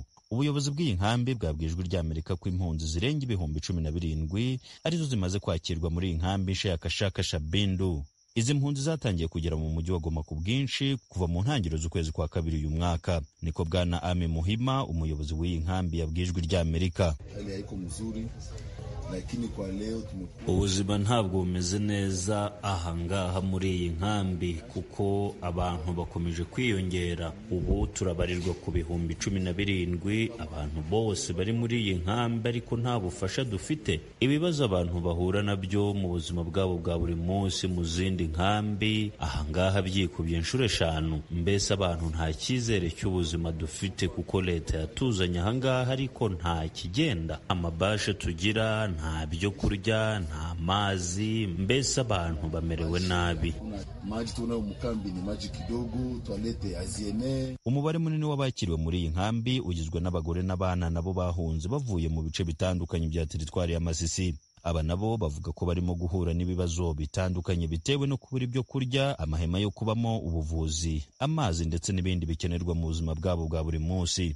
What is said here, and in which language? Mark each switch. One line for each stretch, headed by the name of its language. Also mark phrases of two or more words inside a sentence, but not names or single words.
Kinyarwanda: Ubuyobozi bw'iyi nkambi bwabwijwe rya Amerika ko impunzi zirenga 17,000 arizo zimaze kwakirwa muri iyi nkambi nshya ya Kashaka Shabindu. Izi mpunzi zatangiye kugera mu mujyi wa Goma ku bwinshi kuva mu ntangiriro z'ukwezi kwa 2 uyu mwaka. Niko Bwana Ame Muhima, umuyobozi w'iyi nkambi, yabwijwe rya Amerika.
Swahili: Hali haiko mzuri, lakini kwa leo
Kinyarwanda: ubuzima ntabwo bumeze neza ahangaha muri iyi nkambi kuko abantu bakomeje kwiyongera. Ubu turabarirwa ku 17,000 abantu bose bari muri iyi nkambi, ariko nta bufasha dufite. Ibibazo abantu bahura nabyo mu buzima bwabo bwa buri munsi mu zindi nkambi ahangaha byikubye inshuro 5. Mbese abantu nta cyizere cy'ubuzima dufite kuko leta yatuzanye ahangaha ariko nta kigenda. Amabashe tugira nta byo kurya, nta mazi, mbese abantu bamerewe nabi.
Swahili: Maji tunayo mukambi ni maji kidogo, toilette haziene.
Kinyarwanda: Umubare munini w'abakiriwe muri iyi nkambi ugizwe n'abagore n'abana nabo bahunze bavuye mu bice bitandukanye bya teritwari ya Masisi. Aba nabo bavuga ko barimo guhura n'ibibazo bitandukanye bitewe no kubura ibyo kurya, amahema yo kubamo, ubuvuzi, amazi ndetse n'ibindi bikenerwa mu buzima bwabo bwa buri munsi.